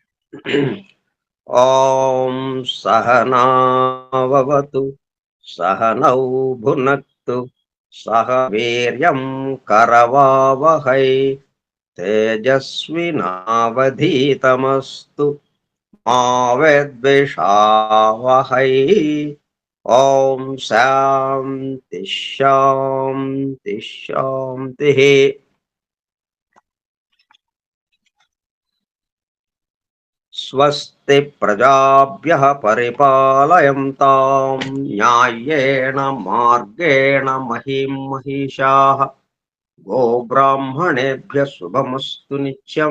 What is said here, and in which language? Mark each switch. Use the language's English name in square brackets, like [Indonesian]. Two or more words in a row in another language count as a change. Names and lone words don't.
[Sanskrit] ఓం సహనావవతు సహనౌ భునక్తు సహ వీర్యం కరవావహై తేజస్వినావధీతమస్తు మా విద్విషావహై. ఓం శాంతి శాంతి శాంతిః. స్వస్తి ప్రజాభ్యః పరిపాలయంతాం న్యాయేన మార్గేణ మహిం మహిషాః. గోబ్రాహ్మణేభ్యः శుభమస్తు నిత్యం.